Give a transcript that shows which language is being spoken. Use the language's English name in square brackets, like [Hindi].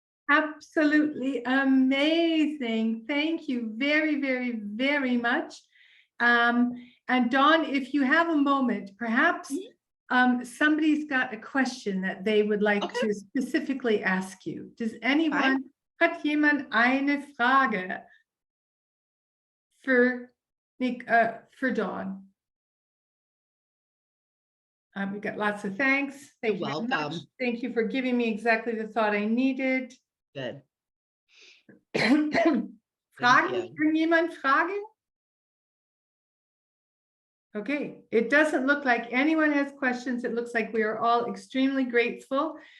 [English] Absolutely amazing. Thank you very, very, very much. And Dawn, if you have a moment, perhaps somebody's got a question that they would like to specifically ask you. Does anyone, [German] hat jemand eine Frage für Dawn? [English] We got lots of thanks. Thank you very much. Thank you for giving me exactly the thought I needed. Good. [German] Fragen? Kann jemand fragen? [English] Okay, it doesn't look like anyone has questions. It looks like we are all extremely grateful.